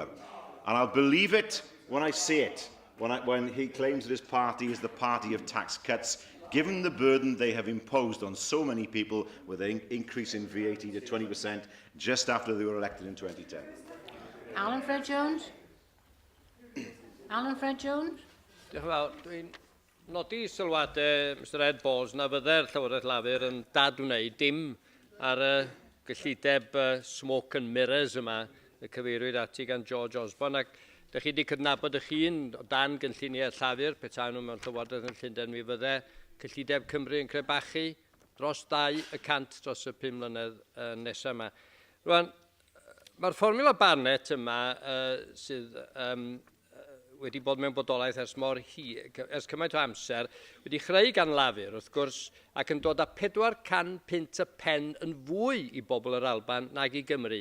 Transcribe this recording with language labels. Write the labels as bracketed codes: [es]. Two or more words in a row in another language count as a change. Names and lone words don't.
[en] And I'll believe it when I see it. When he claims that his party is the party of tax cuts, given the burden they have imposed on so many people with an increase in VAT to 20% just after they were elected in 2010. Alan Fred Jones. Alan Fred Jones. [cy] Diolch yn fawr. Dwi'n nodi sylwadau Mr Ed Balls na fydde'r Llywodraeth Lafur yn dad wneud dim ar y gyllideb [en] smoke and mirrors [cy] yma y cyfeirwyd ati gan George Osborne. Ac ydych chi wedi cydnabod eich hun o dan gynlluniau llafur, petai nhw mewn Llywodraeth yn Llundain, mi fydde cyllideb Cymru yn crebachu dros 2% dros y 5 mlynedd nesaf yma. Rwan, mae'r fformula Barnett yma sydd wedi bod mewn bodolaeth ers cymaint o amser, wedi chreu gan lafur, wrth gwrs, ac yn dod â 400 pint y pen yn fwy i bobl yr Alban nag i Gymru.